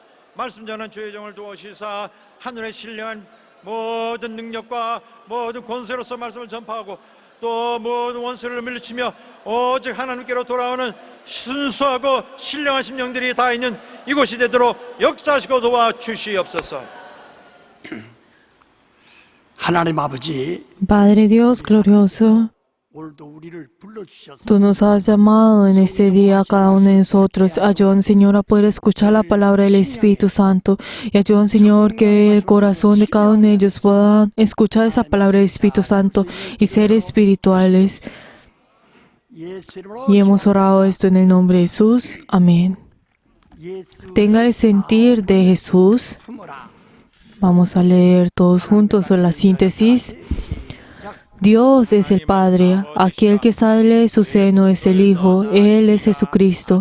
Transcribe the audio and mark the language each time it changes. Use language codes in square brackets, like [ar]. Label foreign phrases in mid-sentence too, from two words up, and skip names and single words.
[ko] 말씀 전한 주의 종을 도우시사 하늘의 신령한 모든 능력과 모든 권세로서 말씀을 전파하고 또 모든 원수를 물리치며 오직 하나님께로 돌아오는 순수하고 신령한 심령들이 다 있는 이곳이 되도록 역사하시고 도와주시옵소서. 하나님 아버지, [es] Padre Dios glorioso, [ko] 오늘도 우리를 불러주셔서 [es] tú nos has llamado en este día a cada uno de nosotros. Ayúdanos, Señor, a poder escuchar la palabra del Espíritu Santo. Y ayúdanos, Señor, que el corazón de cada uno de ellos pueda escuchar esa palabra del Espíritu Santo y ser espirituales. [ko] 예수 이름으로 [es] Y hemos orado esto en el nombre de Jesús. Amén. [ko] 예수 [es] Tenga el sentir de Jesús. [ko] 품어라. [es] Vamos a leer todos juntos la síntesis. Dios es el Padre, aquel que sale de su seno es el Hijo, Él es Jesucristo.